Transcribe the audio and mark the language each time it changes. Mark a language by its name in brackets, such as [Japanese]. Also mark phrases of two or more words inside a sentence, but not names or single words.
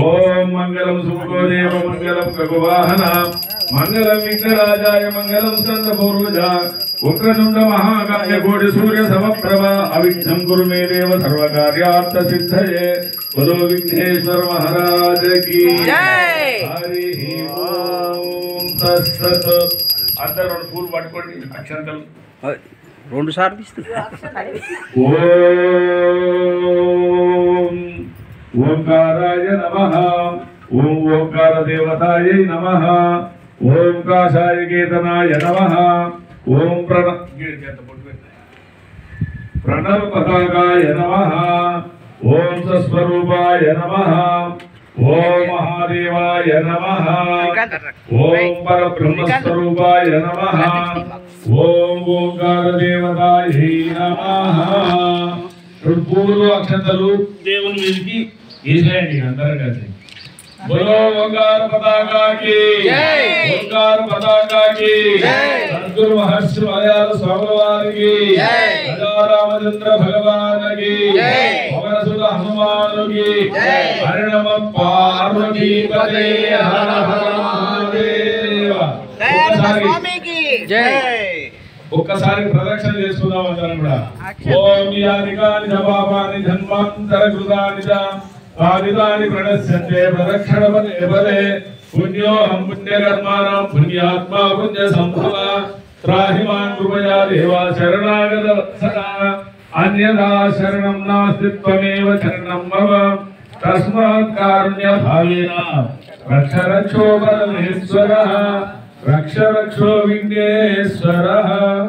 [Sanskrit] ఓం మంగళం సుఖోదేవ మంగళం గగవాహన మంగళం విఘ్నరాజాయ మంగళం స్కందపూర్వజ ఉగ్రతుండ మహాకాయ కోటి సూర్య సమప్రభ అవిఘ్నం కురు మే దేవ సర్వకార్యార్థ సిద్ధయే [Hindi] बोलो विघ्नेश्वर महाराज की జై [Sanskrit] హరి ఓం తస్సత్ [Telugu] అందరూ పూలు పట్టుకోండి అక్షంతలు రెండు సార్లు తీస్తున్నా [Sanskrit] ఓం ओंकाराय नमः ओम ओंकार देवताय नमः ओम काशाय केतनाय नमः ओम प्रणव पताकाय नमः ओम सस्वरूपाय नमः ఓం మహాదేవాయ నమః ఓం పరబ్రహ్మస్వరూపాయ నమః ఓం ఓంకార దేవతాయై నమః. [Telugu] పూర్వ అక్షంతలు దేవుని మీదకి వేసేయండి అందరం కలిసి. [Hindi] बोलो ओंकार पताका की जय, ओंकार पताका की जय, सद्गुरु महर्षि मलयाल स्वामी वारी की जय, राजा रामचंद्र भगवान की जय, पवन सुत हनुमान की जय, हरि नम पार्वती पते हर हर महादेव. स्वामी की जय. [Telugu] ఒక్కసారి ప్రదక్షిణ చేసుకుందాం అందరం కూడా. [Sanskrit] ఓం యానికాని జపాపాని జన్మాంతర కృతాని చ ఆదితాని ప్రణశ్యంతే ప్రదక్షిణపదే పదే పుణ్యోహం పుణ్యకర్మాణం పుణ్యాత్మా పుణ్య సంభవ త్రాహిమాన్ కృపయా దేవా శరణాగత సదా అన్యదా శరణం నాస్తి త్వమేవ శరణం మమ తస్మాత్ కారుణ్య భావేన రక్ష రక్షో పరమేశ్వరః రక్ష రక్షో విఘ్నేశ్వరః.